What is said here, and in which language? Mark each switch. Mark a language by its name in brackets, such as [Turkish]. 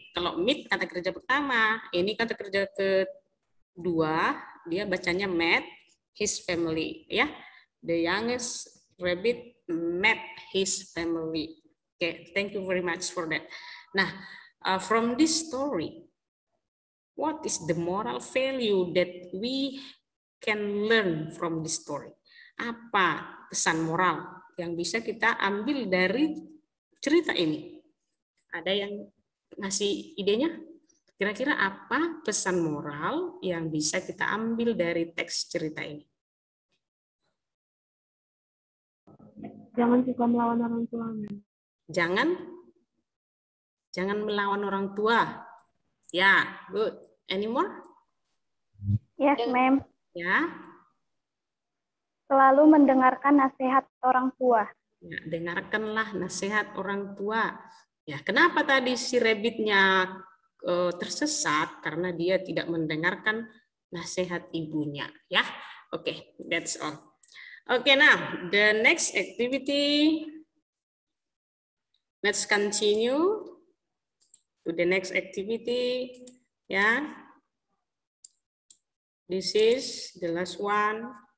[Indonesian] Kalau meet kata kerja pertama, ini kata kerja kedua, dia bacanya [English] met his family [Indonesian] ya. [English] The youngest rabbit met his family. Oke, thank you very much for that. Nah, from this story, what is the moral value that we can learn from this story? [Indonesian] Apa pesan moral yang bisa kita ambil dari cerita ini? Ada yang ngasih idenya? Kira-kira apa pesan moral yang bisa kita ambil dari teks cerita ini? Jangan suka melawan orang tua. Jangan melawan orang tua. Ya, [English] good. Any more? Yes, ma'am. [Indonesian] Ya. Selalu mendengarkan nasihat orang tua. Ya, dengarkanlah nasihat orang tua. Ya, kenapa tadi si rabbitnya tersesat? Karena dia tidak mendengarkan nasihat ibunya. [English] Ya, oke, that's all. Okay, now the next activity. Let's continue to the next activity. Ya, this is the last one.